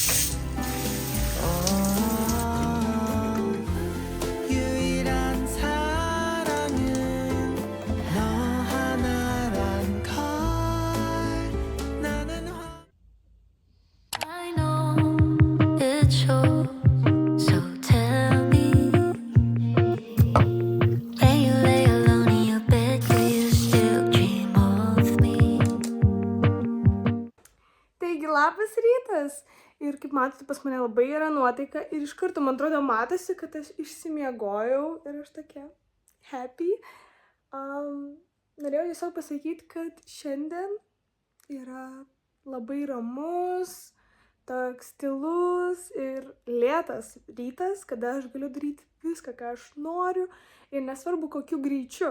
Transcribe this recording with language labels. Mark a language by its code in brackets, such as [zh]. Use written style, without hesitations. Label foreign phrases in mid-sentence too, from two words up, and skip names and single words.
[en] I know it's yours, so tell me. When you lay alone in your bed, do you still dream of me? [lt] Taigi, labas rytas. Ir kaip matote, pas mane labai yra nuotaika ir iš karto, man atrodo, matosi, kad aš išsimiegojau ir aš tokia happy. Norėjau tiesiog pasakyti, kad šiandien yra labai ramus, toks tylus ir lėtas rytas, kada aš galiu daryti viską, ką aš noriu ir nesvarbu kokiu greičiu.